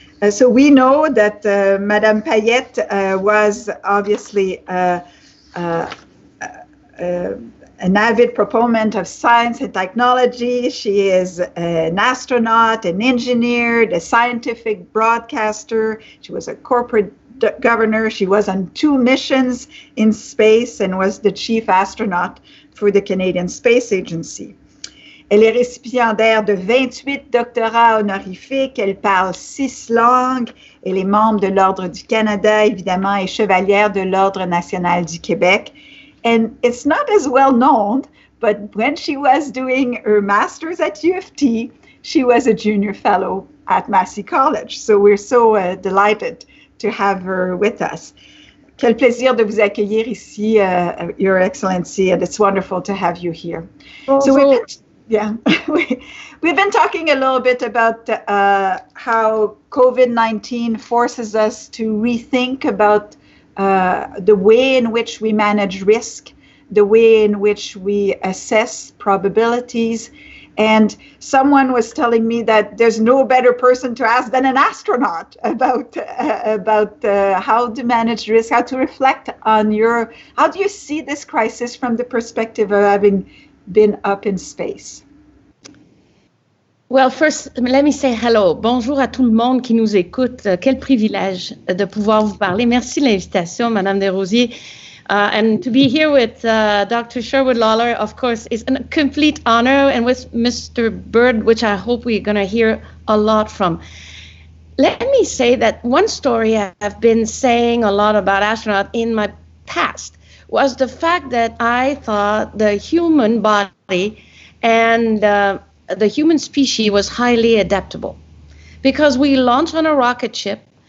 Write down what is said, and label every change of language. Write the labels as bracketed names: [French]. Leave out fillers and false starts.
[English] So we know that Madame Payette was obviously an avid proponent of science and technology. She is an astronaut, an engineer, a scientific broadcaster. She was a corporate governor. She was on 2 missions in space and was the chief astronaut for the Canadian Space Agency. [French] Elle est récipiendaire de 28 doctorats honorifiques. Elle parle 6 langues. Elle est membre de l'Ordre du Canada, évidemment, et chevalière de l'Ordre national du Québec. [English] And it's not as well known, but when she was doing her master's at U of T, she was a junior fellow at Massey College. So we're so delighted to have her with us. [French] Quel plaisir de vous accueillir ici, [English] Your Excellency, and it's wonderful to have you here. So we've been talking a little bit about how COVID-19 forces us to rethink about the way in which we manage risk, the way in which we assess probabilities. And someone was telling me that there's no better person to ask than an astronaut about how to manage risk, how to reflect on how do you see this crisis from the perspective of having been up in space? Well, first, let me say hello. [French] Bonjour à tout le monde qui nous écoute. Quel privilège de pouvoir vous parler. Merci de l'invitation, [English] Madame Desrosiers. And to be here with Dr. Sherwood Lawler, of course, is a complete honor, and with Mr. Bird, which I hope we're going to hear a lot from. Let me say that one story I've been saying a lot about astronauts in my past was the fact that I thought the human body and the human species was highly adaptable, because we launch on a rocket ship.